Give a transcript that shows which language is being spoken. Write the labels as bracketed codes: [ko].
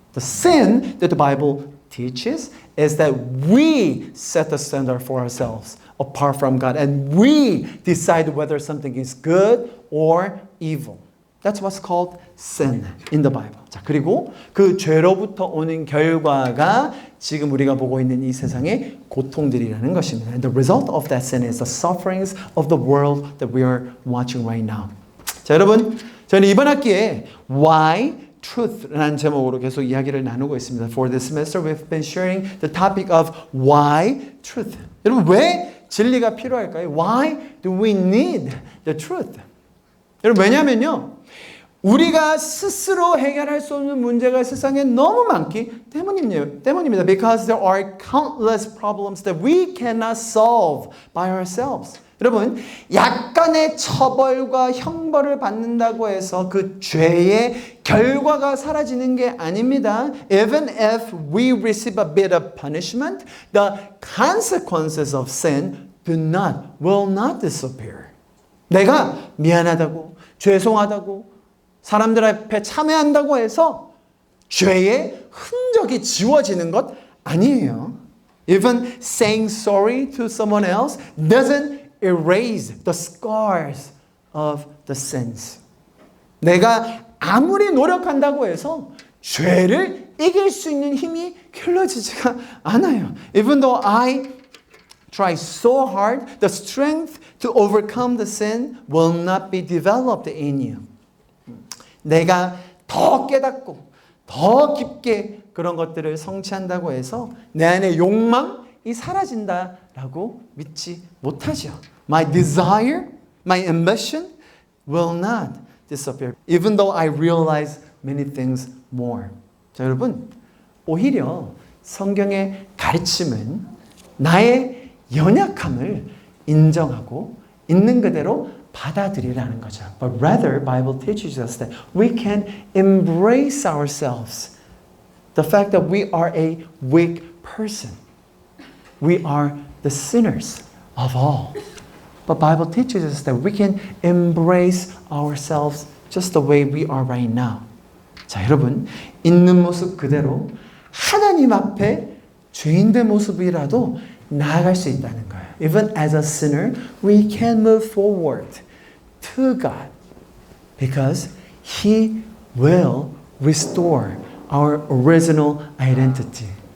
[en] The sin that the Bible teaches is that we set the standard for ourselves apart from God and we decide whether something is good or evil. That's what's called sin in the Bible. [ko] 자, 그리고 그 죄로부터 오는 결과가 지금 우리가 보고 있는 이 세상의 고통들이라는 것입니다. [en] And the result of that sin is the sufferings of the world that we are watching right now. [ko] 자, 여러분, 저는 이번 학기에 Why Truth라는 제목으로 계속 이야기를 나누고 있습니다. [en] For this semester, we've been sharing the topic of Why Truth. [ko] 여러분, 왜 진리가 필요할까요? [en] Why do we need the truth? [ko] 여러분, 왜냐면요. 우리가 스스로 해결할 수 없는 문제가 세상에 너무 많기 때문입니다. [en] Because there are countless problems that we cannot solve by ourselves. [ko] 여러분, 약간의 처벌과 형벌을 받는다고 해서 그 죄의 결과가 사라지는 게 아닙니다. [en] Even if we receive a bit of punishment, the consequences of sin will not disappear. [ko] 내가 미안하다고, 죄송하다고, 사람들 앞에 참회한다고 해서 죄의 흔적이 지워지는 것 아니에요. [en] Even saying sorry to someone else doesn't erase the scars of the sins. [ko] 내가 아무리 노력한다고 해서 죄를 이길 수 있는 힘이 길러지지가 않아요. [en] Even though I try so hard, the strength to overcome the sin will not be developed in you. [ko] 내가 더 깨닫고 더 깊게 그런 것들을 성취한다고 해서 내 안의 욕망이 사라진다라고 믿지 못하죠. [en] My desire, my ambition will not disappear, even though I realize many things more. [ko] 자, 여러분, 오히려 성경의 가르침은 나의 연약함을 인정하고 있는 그대로 받아들이라는 거죠. [en] But rather, Bible teaches us that we can embrace ourselves. The fact that we are a weak person. We are the sinners of all. But Bible teaches us that we can embrace ourselves just the way we are right now. [ko] 자, 여러분, 있는 모습 그대로 하나님 앞에 죄인된 모습이라도 나아갈 수 있다는 거예요. [en] Even as a sinner, we can move forward to God because He will restore our original identity.